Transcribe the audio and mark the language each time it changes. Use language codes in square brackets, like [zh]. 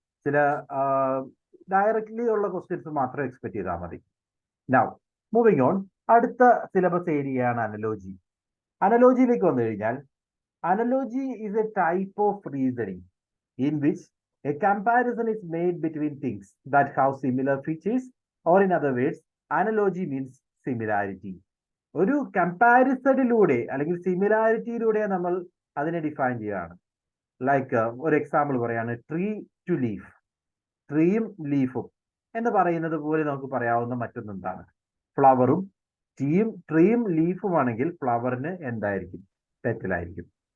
[ml] ചില ഡയറക്ട്ലി ഉള്ള ക്വസ്റ്റ്യൻസ് മാത്രം എക്സ്പെക്ട് ചെയ്താൽ മതി. നൗ മൂവിങ് ഓൺ, അടുത്ത സിലബസ് ഏരിയയാണ് അനലോജി. അനലോജിയിലേക്ക് വന്നു കഴിഞ്ഞാൽ [en] Analogy is a type of reasoning in which a comparison is made between things that have similar features or in other words, analogy means similarity. [ml] ഒരു കമ്പാരിസണിലൂടെ അല്ലെങ്കിൽ സിമിലാരിറ്റിയിലൂടെ നമ്മൾ അതിനെ ഡിഫൈൻ ചെയ്യുകയാണ്. Like ഒരു എക്സാമ്പിൾ പറയാണ്, ട്രീ ടു ലീഫ്, ട്രീയും ലീഫും എന്ന് പറയുന്നത് പോലെ നമുക്ക് പറയാവുന്ന മറ്റൊന്നെന്താണ്? ഫ്ലവറും ട്രീയും ലീഫും ആണെങ്കിൽ ഫ്ലവറിന് എന്തായിരിക്കും? പെറ്റലായിരിക്കും.